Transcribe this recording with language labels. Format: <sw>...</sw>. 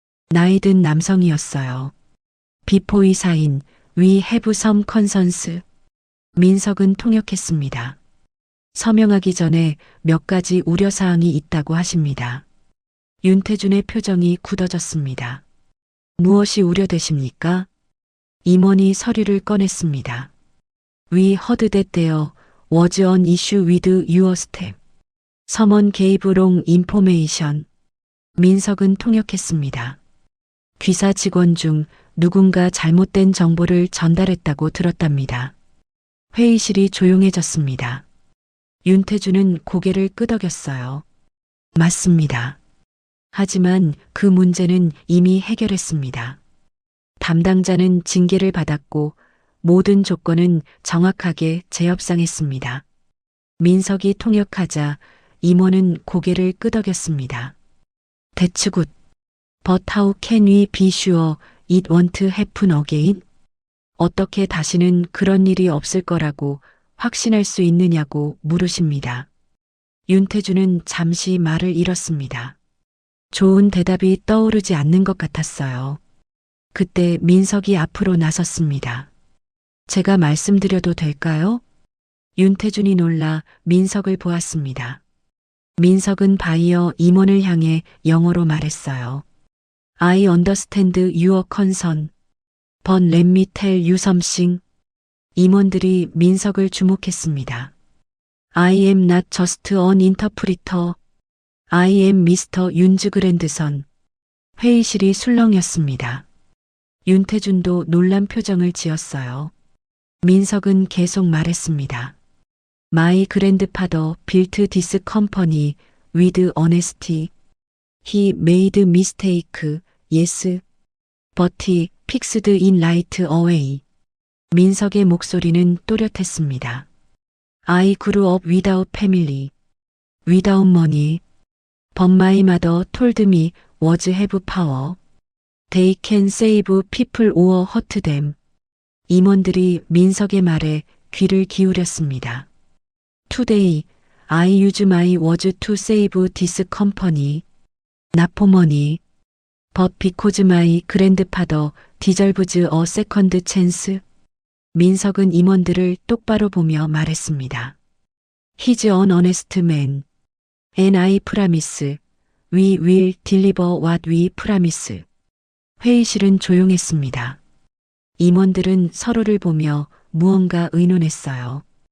<ko>나이 든 남성이었어요.</ko> <en>비포이 사인, 위 해부 섬 컨선스.</en> <ko>민석은 통역했습니다. 서명하기 전에 몇 가지 우려사항이 있다고 하십니다. 윤태준의 표정이 굳어졌습니다. 무엇이 우려되십니까? 임원이 서류를 꺼냈습니다.</ko> <en>We heard that there was an issue with your step. Someone gave wrong information.</en> <ko>민석은 통역했습니다. 귀사 직원 중 누군가 잘못된 정보를 전달했다고 들었답니다. 회의실이 조용해졌습니다. 윤태준은 고개를 끄덕였어요. 맞습니다. 하지만 그 문제는 이미 해결했습니다. 담당자는 징계를 받았고 모든 조건은 정확하게 재협상했습니다. 민석이 통역하자 임원은 고개를 끄덕였습니다.</ko> <en>That's good. But how can we be sure it won't happen again?</en> <ko>어떻게 다시는 그런 일이 없을 거라고 확신할 수 있느냐고 물으십니다. 윤태준은 잠시 말을 잃었습니다. 좋은 대답이 떠오르지 않는 것 같았어요. 그때 민석이 앞으로 나섰습니다. 제가 말씀드려도 될까요? 윤태준이 놀라 민석을 보았습니다. 민석은 바이어 임원을 향해 영어로 말했어요.</ko> <en>I understand your concern. But let me tell you something.</en> <ko>임원들이 민석을 주목했습니다.</ko> <en>I am not just an interpreter. I am Mr. 윤즈그랜드선.</en> <ko>회의실이 술렁였습니다. 윤태준도 놀란 표정을 지었어요. 민석은 계속 말했습니다.</ko> <en>My grandfather built this company with honesty. He made mistake, yes, but he fixed in right away.</en> <ko>민석의 목소리는 또렷했습니다.</ko> <en>I grew up without family, without money, but my mother told me words have power. They can save people or hurt them.</en> <ko>임원들이 민석의 말에 귀를 기울였습니다.</ko> <en>Today, I use my words to save this company. Not for money, but because my grandfather deserves a second chance.</en> <ko>민석은 임원들을 똑바로 보며 말했습니다.</ko> <en>He's an honest man. And I promise, we will deliver what we promise.</en> <ko>회의실은 조용했습니다. 임원들은 서로를 보며 무언가 의논했어요.</ko>